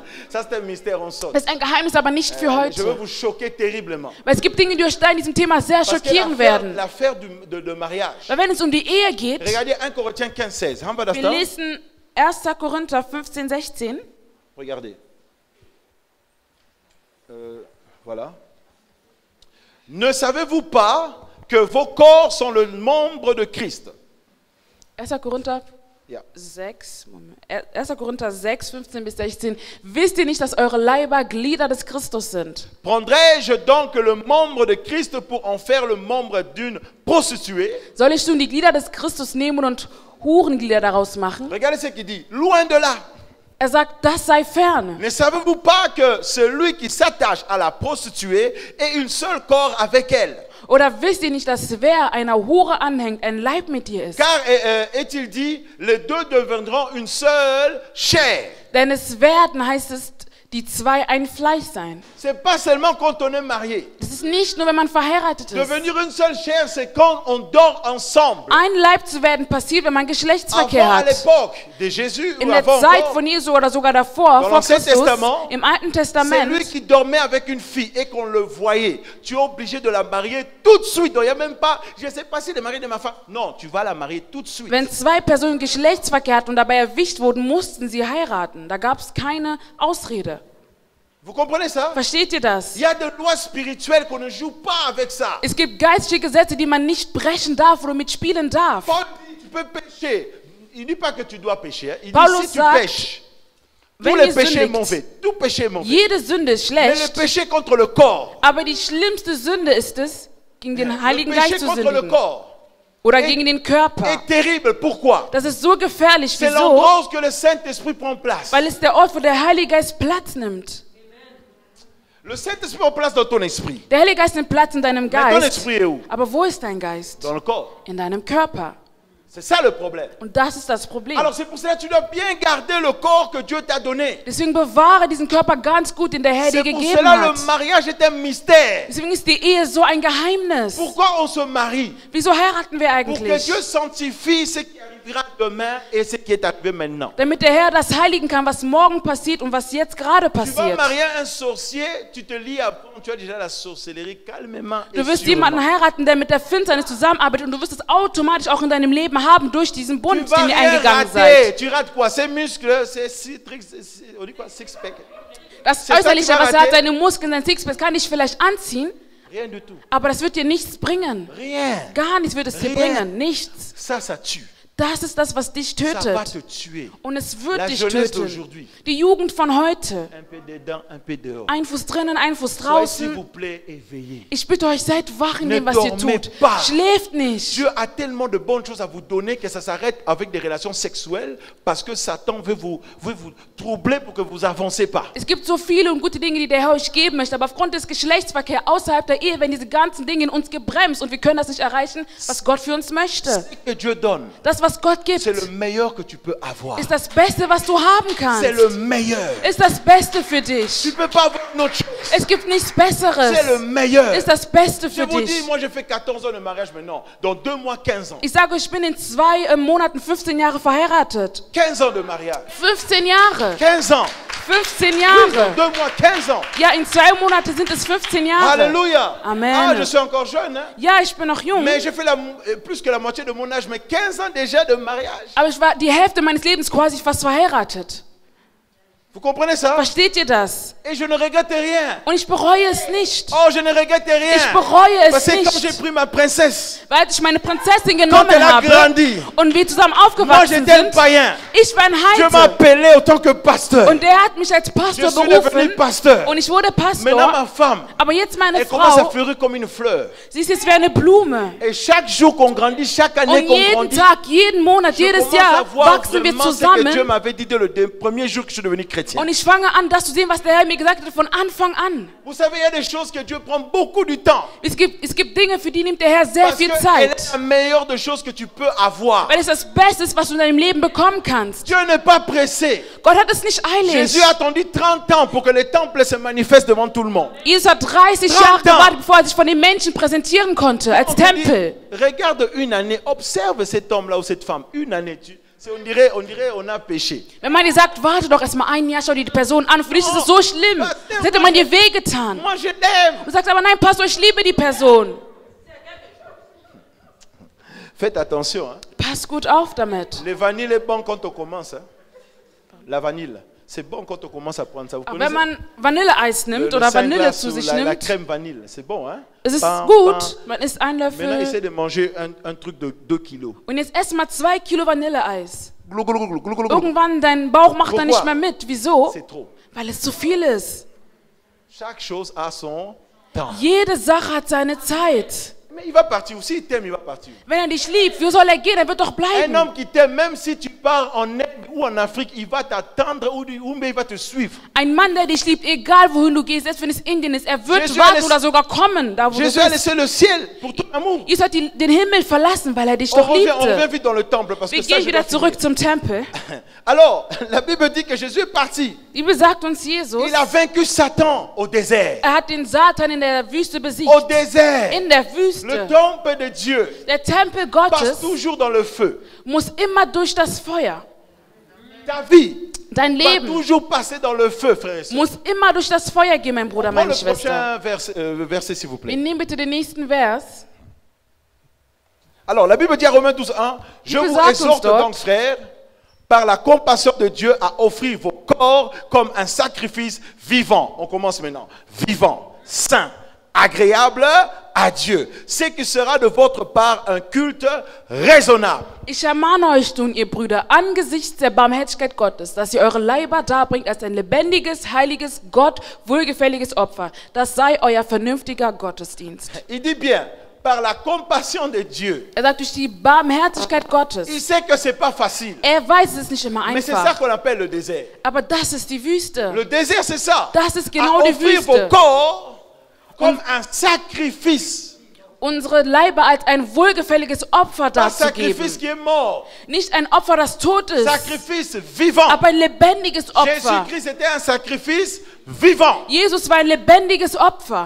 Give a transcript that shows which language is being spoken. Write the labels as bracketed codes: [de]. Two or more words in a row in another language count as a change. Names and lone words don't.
[fr] Ça, c'est un mystère, on saute. [de] Das ist ein Geheimnis, aber nicht für [fr] Je veux [de] heute. [fr] vous choquer terriblement. [de] Weil es gibt Dinge, die euch da in diesem Thema sehr [fr] Parce que [de] schockieren werden. [fr] l'affaire de mariage. [de] Weil wenn es um die Ehe geht, [fr] Regardez 1 Corinthiens 15, 16. [de] Haben wir das wir da? lesen 1. Korinther 15, 16. [fr] Regardez. Voilà. Ne savez-vous pas que vos corps sont le membre de Christ? [de] 1. Korinther Ja. 6, Moment. 1. Korinther 6, 15 bis 16. Wisst ihr nicht, dass eure Leiber Glieder des Christus sind? [fr] Prendrai-je donc le membre de Christ pour en faire le membre d'une prostituée? [de] Soll ich nun die Glieder des Christus nehmen und Hurenglieder daraus machen? [fr] Regardez ce qu'il dit. Loin de là. [de] Er sagt, das sei fern. [fr] Ne savez-vous pas que celui qui s'attache à la prostituée est un seul corps avec elle? [de] Oder wisst ihr nicht, dass wer einer Hure anhängt, ein Leib mit dir ist? [fr] Car est-il dit, les deux deviendront une seule chair. [de] Denn es werden, heißt es, die zwei ein Fleisch sein. [fr] C'est pas seulement quand on est marié. [de] Das ist nicht nur, wenn man verheiratet ist. [fr] Devenir une seule chair, c'est quand on dort ensemble. [de] Ein Leib zu werden passiert, wenn man Geschlechtsverkehr [fr] Avant, à [de] hat. [fr] l'époque de Jésus, [de] In [fr] ou [de] der [fr] avant [de] Zeit [fr] encore, [de] von Jesu oder sogar davor, [fr] Dans [de] vor [fr] l'Ancien [de] Christus, [fr] Testament, [de] im Alten [fr] c'est lui [de] Testament, [fr] qui dormait avec une fille et qu'on le voyait. Tu es obligé de la marier tout de suite. Donc, il n'y a même pas, je ne sais pas si le mari de ma femme. Non, tu vas la marier tout de suite. [de] wenn zwei Personen Geschlechtsverkehr hatten und dabei erwischt wurden, mussten sie heiraten. Da gab es keine Ausrede. [fr] Vous comprenez ça? [de] Versteht ihr das? [fr] Il y a des lois spirituelles qu'on ne joue pas avec ça. [de] Es gibt geistige Gesetze, die man nicht brechen darf oder mitspielen darf. [fr] Paul dit, tu peux pécher. Il ne dit pas que tu dois pécher. Hein. Il [de] Paulus [fr] dit, si tu [de] sagt, [fr] pêches, tous [de] wenn [fr] les [de] ihr [fr] péchés [de] sündigt, [fr] mauvais, tout péché mauvais. [de] jede Sünde ist [fr] Mais le [de] schlecht, [fr] péché contre le corps, [de] aber die schlimmste Sünde ist es, gegen den [fr] le [de] Heiligen [fr] péché [de] Geist zu [fr] contre le [de] sündigen [fr] corps [de] oder [fr] est- [de] gegen den Körper. [fr] est terrible. Pourquoi? [de] Das ist so gefährlich. [fr] C'est [de] Wieso? [fr] l'endroit où que le Saint-Esprit prend place. [de] Weil es der Ort, wo der Heilige Geist Platz nimmt. [fr] Le Saint-Esprit prend place dans ton esprit. [de] Der Heilige Geist nimmt Platz in deinem [fr] Mais ton [de] Geist. [fr] esprit est où? [de] Aber wo ist dein Geist? [fr] Dans le corps. [de] In deinem Körper. [fr] C'est ça le problème. [de] Und das ist das Problem. [fr] Alors c'est pour cela que tu dois bien garder le corps que Dieu t'a donné. [de] Deswegen bewahre diesen Körper ganz gut, den der Herr dir [fr] C'est pour [de] gegeben [fr] cela [de] hat. [fr] le mariage est un mystère. [de] Deswegen ist die Ehe so ein Geheimnis. [fr] Pourquoi on se marie? [de] Wieso heiraten wir [fr] Pour que [de] eigentlich? [fr] Dieu sanctifie ce qui arrivera demain et ce qui est arrivé maintenant. [de] Damit der Herr das heiligen kann, was morgen passiert und was jetzt gerade [fr] Tu vas [de] passiert. [fr] marier un sorcier, tu te lis à bon, tu as déjà la sorcellerie calmement et [de] Du wirst jemanden [fr] sûrement. [de] heiraten, der mit der Finsternis zusammenarbeitet und du wirst es automatisch auch in deinem Leben haben durch diesen [fr] Tu [de] Bund, [fr] vas [de] den ihr [fr] rien [de] eingegangen [fr] rater. [de] seid. [fr] Tu rates quoi? Ces muscles, ces on dit quoi? Six-pack. [de] Das [fr] C'est ça, [de] Äußerliche, [fr] tu vas [de] was er hat, [fr] rater. [de] seine Muskeln, sein Sixpack, kann dich vielleicht anziehen, [fr] Rien du tout. [de] aber das wird dir nichts bringen. [fr] Rien. [de] Gar nichts wird es dir [fr] Rien. [de] bringen. Nichts. [fr] Ça tue. [de] Das ist das, was dich [fr] Ça va [de] tötet. [fr] te tuer. [de] Und es wird [fr] La [de] dich [fr] jeunesse [de] töten. [fr] d'aujourd'hui. [de] Die Jugend von heute. [fr] Un peu dedans, un peu dehors. [de] Ein Fuß drinnen, ein Fuß [fr] Soyez s'il [de] draußen. [fr] vous plaît éveillés. [de] Ich bitte euch, seid wach in [fr] Ne [de] dem, was ihr [fr] dormez [de] tut. [fr] pas. [de] Schläft nicht. [fr] Dieu a tellement de bonnes choses à vous donner que ça s'arrête avec des relations sexuelles parce que Satan veut vous troubler pour que vous avancez pas. [de] Es gibt so viele und gute Dinge, die der Herr euch geben möchte, aber aufgrund des Geschlechtsverkehrs außerhalb der Ehe werden diese ganzen Dinge in uns gebremst und wir können das nicht erreichen, was Gott für uns möchte. [fr] Ce que Dieu donne, [de] Das, was Gott gibt, [fr] c'est le meilleur que tu peux avoir. [de] ist das Beste, was du haben kannst. [fr] C'est le meilleur. [de] Ist das Beste für [fr] Tu [de] dich. [fr] ne peux pas avoir une autre chose. [de] Es gibt nichts [fr] C'est le [de] Besseres. [fr] meilleur. [de] Ist das Beste [fr] Je [de] für [fr] vous dis, [de] dich. [fr] moi j'ai fait 14 ans de mariage maintenant. Dans 2 mois, 15 ans. [de] Ich sage euch, ich bin in 2 Monaten 15 Jahre verheiratet. [fr] 15 ans de mariage. [de] 15 Jahre. [fr] 15 ans. [de] 15 [fr] Dans [de] Jahre. [fr] 2 mois, 15 ans. [de] Ja, in 2 Monaten sind es 15 Jahre. [fr] Alléluia. Amen. Ah, je suis encore jeune. Hein? [de] Ja, ich bin noch jung. [fr] Mais j'ai fait plus que la moitié de mon âge, mais 15 ans déjà de mariage. [de] Aber ich war die Hälfte meines Lebens quasi fast verheiratet. [fr] Vous comprenez ça? [de] Versteht ihr das? [fr] Et je ne regrette rien. [de] Und ich bereue es nicht. [fr] Oh, je ne regrette rien. [de] Ich bereue es [fr] Parce que quand j'ai [de] nicht. [fr] pris ma princesse, [de] Weil ich meine Prinzessin [fr] quand [de] genommen [fr] elle a [de] habe [fr] grandi, [de] und wir zusammen [fr] moi [de] aufgewachsen [fr] j'étais un [de] sind. [fr] païen. [de] Ich war ein [fr] Je [de] Heide. [fr] m'appelais autant que pasteur. [de] Und der hat mich als [fr] Je [de] Pastor [fr] suis devenu [de] berufen. [fr] pasteur. [de] Und ich wurde [fr] Maintenant ma [de] Pastor. [fr] femme, [de] Aber jetzt meine [fr] elle commence à [de] Frau, [fr] fleurir comme une fleur. [de] sie ist jetzt wie eine Blume. [fr] Et chaque jour qu'on grandit, chaque année [de] Und [fr] qu'on [de] jeden [fr] grandit, [de] Tag, jeden Monat, [fr] je [de] jedes [fr] commence à [de] Jahr [fr] voir [de] wachsen wir [fr] vraiment ce que Dieu [de] zusammen. [fr] m'avait dit dès le premier jour que je suis devenu chrétien. [de] Und ich fange an, das zu sehen, was der Herr mir gesagt hat von Anfang an. [fr] Vous savez, il y a des choses que Dieu prend beaucoup du temps. [de] Es gibt Dinge, für die nimmt der Herr sehr [fr] Parce [de] viel [fr] qu'elle [de] Zeit. [fr] est la meilleure des choses que tu peux avoir. [de] Weil es das Beste ist, was du in deinem Leben bekommen kannst. [fr] Dieu n'est pas pressé. [de] Gott hat es nicht eilig. [fr] Jésus a attendu 30 ans pour que le temple se manifeste devant tout le monde. [de] Jesus hat 30 [fr] 30 [de] Jahre [fr] ans. [de] gewartet, bevor er sich von den Menschen präsentieren konnte, als [fr] On te dit, [de] Tempel. [fr] regarde une année, observe cet homme-là ou cette femme. Une année, On dirait on a péché. [de] Wenn man dir sagt, warte doch erstmal ein Jahr, schau dir die Person an. Für dich ist es so schlimm. Das hätte man dir wehgetan. [fr] Moi, je t'aime. [de] Du sagst aber, nein, Pastor, ich liebe die Person. [fr] Faites attention. Hein. [de] Pass gut auf damit. [fr] Le vanille est bon quand on commence. Hein. La vanille, c'est bon quand on commence à prendre ça. Vous [de] Aber wenn man Vanilleeis nimmt oder Vanille zu sich [fr] la [de] nimmt, [fr] crème vanille, c'est bon. Hein. [de] es ist [fr] Bam, [de] gut. Man isst einen [fr] Maintenant, [de] Löffel. [fr] essayez de manger un truc de 2 kilos. [de] Und jetzt ess mal 2 Kilo Vanilleeis. Glou, glou, glou, glou, glou, glou. Irgendwann, dein Bauch macht da [fr] Pourquoi? [de] nicht mehr mit. Wieso? [fr] C'est trop. [de] Weil es zu viel ist. [fr] Chaque chose a son temps. [de] Jede Sache hat seine Zeit. [fr] Mais il va partir aussi, il t'aime, il va partir. [de] Wenn er dich liebt, wo soll er gehen? Er wird doch [fr] Un [de] bleiben. [fr] homme qui t'aime, même si tu pars en Inde ou en Afrique, il va t'attendre ou il va te suivre. [de] Ein Mann, der dich liebt, egal wohin du gehst, selbst wenn es Indien ist, er wird Jesus warten alles- oder sogar kommen, da wo [fr] Jésus [de] du [fr] a [de] bist. [fr] laissé le ciel pour ton amour. [de] Jesus hat den Himmel verlassen, weil er dich [fr] On [de] doch [fr] revient [de] liebte. [fr] vite dans le temple parce [de] Wir [fr] que ça, [de] gehen [fr] je [de] wieder [fr] dois [de] zurück zum Tempel. [fr] finir. Alors, la Bible dit que Jésus est parti. [de] Die Bibel sagt uns, Jesus, [fr] Il a vaincu Satan au désert. [de] er hat den Satan in der Wüste besiegt. [fr] Au désert. [de] In der [fr] Le [de] Wüste. [fr] temple de Dieu [de] Der Tempel [fr] passe [de] Gottes [fr] toujours dans le feu. [de] muss immer durch das Feuer. [fr] Ta vie [de] Dein [fr] va [de] Leben [fr] toujours passer dans le feu, frère et sœur. [de] muss immer durch das Feuer gehen, mein Bruder, [fr] Prends [de] meine [fr] le [de] Schwester. [fr] prochain verset, s'il vous [de] Wir [fr] plaît. [de] nehmen bitte den nächsten Vers. [fr] Alors, la Bible dit à Romains 12:1, je [de] Bible [fr] vous [de] sagt uns [fr] exhorte [de] dort, [fr] donc, frères, par la compassion de Dieu, à offrir vos corps comme un sacrifice vivant. On commence maintenant. Vivant, saint, agréable à Dieu. Ce qui sera de votre part un culte raisonnable. [de] Ich ermahne euch nun, ihr Brüder, angesichts der Barmherzigkeit Gottes, dass ihr eure Leiber darbringt als ein lebendiges, heiliges, Gott wohlgefälliges Opfer. Das sei euer vernünftiger Gottesdienst. [fr] Il dit bien, par la compassion de Dieu. [de] Er sagt, durch die Barmherzigkeit [fr] Il [de] Gottes. [fr] sait que c'est pas facile. [de] Er weiß, es ist nicht immer [fr] Mais c'est ça [de] einfach. [fr] qu'on appelle le désert. [de] Aber das ist die Wüste. [fr] Le désert, c'est ça. [de] Das ist genau [fr] à [de] die [fr] offrir vos [de] Wüste. [fr] corps comme un sacrifice. [de] Unsere Leiber als ein wohlgefälliges Opfer [fr] Pas un sacrifice [de] darzugeben. [fr] qui est mort. [de] Nicht ein Opfer, das tot ist, [fr] Sacrifice vivant. [de] aber ein lebendiges Opfer. [fr] Jésus-Christ était un sacrifice vivant. [de] Jesus war ein lebendiges Opfer.